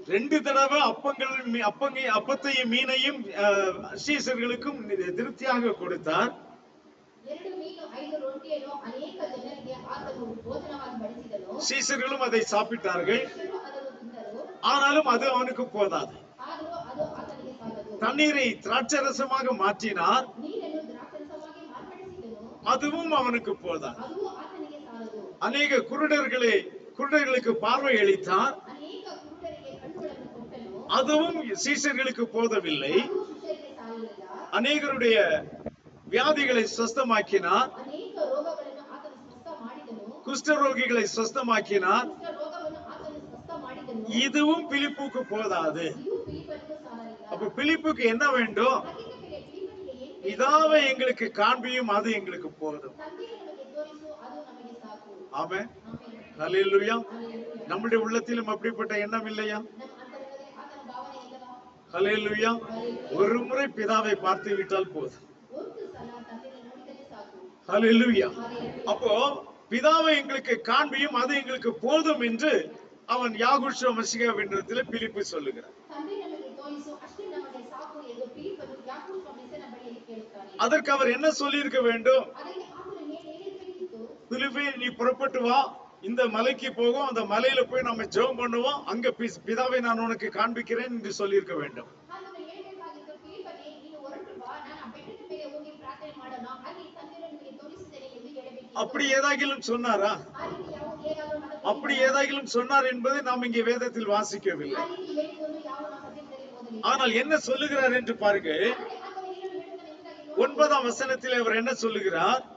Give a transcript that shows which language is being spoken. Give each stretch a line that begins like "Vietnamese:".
Tamil: 2 தடவை அப்பத்தையும் மீனையும் சீசர்களுக்கும் திருப்தியாக கொடுத்தார்.
Kannada: 2 ಮೀನು 5 ರೊಟ್ಟಿಯನ್ನು ಅನೇಕ ಜನರಿಗೆ ಆತನು ಭೋಜನವಾಗಿ ಬಡಿಸಿದನು.
Tamil: சீசர்களும் அதை சாப்பிட்டார்கள்.
Kannada: ಶಿಷ್ಯರು ಅದನ್ನು ತಿಂದರು.
Tamil: ஆனாலும் அது அவனுக்கு போதாது.
Kannada: ಆದರೂ ಅದು ಆತನಿಗೆ ಸಾಲದು.
Tamil: தண்ணீரை திராட்சரசமாக மாற்றினார்,
Kannada: ನೀರನ್ನು ದ್ರಾಕ್ಷಾರಸವಾಗಿ ಮಾರ್ಪಡಿಸಿದನು.
Tamil: அதுவும் அவனுக்கு போதாது.
Kannada: ಅದು ಆತನಿಗೆ ಸಾಲದು.
Tamil: அநேக குருடர்களுக்கு பார்வை அளித்தார்,
Kannada: ಅನೇಕ ಕುರುಡರಿಗೆ ಕಣ್ಣುಗಳನ್ನು ಕೊಟ್ಟನು.
Tamil: அதுவும் சீசர்களுக்கு போதவில்லை.
Kannada: ಅದು ಶಿಷ್ಯರಿಗೆ ಸಾಲಲಿಲ್ಲ.
Tamil: அநேகருடைய வியாதிகளை சுஸ்தமாக்கினார்,
Kannada: ಅನೇಕ ರೋಗಗಳನ್ನು ಆತನು ಸ್ವಸ್ಥ ಮಾಡಿದನು.
Tamil: குஷ்டரோகிகளை சுஸ்தமாக்கினார்,
Kannada: ಕುಷ್ಠ ರೋಗವನ್ನು ಆತನು ಸ್ವಸ್ಥ ಮಾಡಿದನು.
Tamil: இதுவும் பிலிப்புக்கு போதாது.
Kannada: ಇದು ಫಿಲಿಪ್ಪನಿಗೂ ಸಾಲಲಿಲ್ಲ.
Tamil: அப்ப பிலிப்புக்கு என்ன வேண்டும்?
Kannada: ಹಾಗಿದ್ದ ಮೇಲೆ ಫಿಲಿಪ್ಪನಿಗೆ ಏನು ಬೇಕು?
Tamil: பிதாவை எங்களுக்கு காண்பியும் அது எங்களுக்கு போதும்.
Kannada: ತಂದೆಯನ್ನು ನಮಗೆ ತೋರಿಸು, ಅದು ನಮಗೆ ಸಾಕು.
Tamil: ஆமென்.
Kannada: ಆಮೆನ್.
Tamil: ஹல்லேலூயா.
Kannada: ಹಲ್ಲೆಲೂಯಾ.
Tamil: நம்முடைய உள்ளத்திலும் அப்படிப்பட்ட எண்ணம் இல்லையா?
Kannada: ನಮ್ಮ ಅಂತರಂಗದಲ್ಲಿ ಆತನ ಭಾವನೆ ಇಲ್ಲವಾ?
Tamil: ஹல்லேலூயா. ஒரு முறை பிதாவை பார்த்து விட்டால் போதும்.
Kannada: ಒಂದು ಸಲ ತಂದೆಯನ್ನು ನೋಡಿದರೆ ಸಾಕು.
Tamil: ஹல்லேலூயா.
Kannada: ಹಲ್ಲೆಲೂಯಾ.
Tamil: அப்போ பிதாவை எங்களுக்கு காண்பியும் அது எங்களுக்கு போதும் என்று அவன் யாகுஷுவ மசீகாவினிடத்தில் பிலிப்பு சொல்லுகிறார்.
Kannada: ತಂದೆ ನಮಗೆ ತೋರಿಸು, ಅಷ್ಟೇ ನಮಗೆ ಸಾಕು ಎಂದು ಫಿಲಿಪ್ಪನು ಯಾಕೋಬ ಮೆಸ್ಸಿಯನ ಬಳಿಯಲ್ಲಿ ಕೇಳುತ್ತಾನೆ.
Tamil: அதற்கு அவர் என்ன சொல்லியிருக்க வேண்டும்?
Kannada: ಅದಕ್ಕೆ ಆತನು ಹೇಳಿರಬೇಕಿತ್ತು,
Tamil: பிலிப்பே நீ புறப்பட்டு வா, இந்த மலைக்கு போகும், அந்த மலையில போய் நம்ம ஜெபம் பண்ணுவோம், அங்க பிதாவை நான் உனக்கு காண்பிக்கிறேன் என்று சொல்லியிருக்க வேண்டும்.
Kannada: ಆತನು ಹೇಳಬೇಕಾಗಿತ್ತು, ಫಿಲಿಪ್ಪನೇ ನೀನು ಹೊರಟು ಬಾ, ನಾನು ಆ ಬೆಟ್ಟದ ಮೇಲೆ ಹೋಗಿ ಪ್ರಾರ್ಥನೆ ಮಾಡೋಣ, ಅಲ್ಲಿ ತಂದೆಯನ್ನು ನಿನಗೆ ತೋರಿಸುತ್ತೇನೆ ಎಂದು ಹೇಳಬೇಕಿತ್ತು.
Tamil: அப்படி ஏதாகிலும் சொன்னாரா?
Kannada: ಆ ರೀತಿ ಹೇಗಾದರೂ ನಡೆದು
Tamil: அப்படி ஏதாகிலும் சொன்னார் என்பதை நாம் இங்கே வேதத்தில் வாசிக்கவில்லை.
Kannada: ಆ ರೀತಿ ಹೇಳಿಕೊಂಡು ಯಾವ ಸತ್ಯದಲ್ಲಿ ಓದಲಿಲ್ಲ.
Tamil: ஆனால் என்ன சொல்லுகிறார் என்று பாருங்க.
Kannada: ಆದರೆ ಆತನು ಏನನ್ನು ಹೇಳುತ್ತಾನೆ ಎಂಬುದಾಗಿ ನೋಡಿ,
Tamil: 9ஆம் வசனத்தில் அவர் என்ன சொல்லுகிறார்?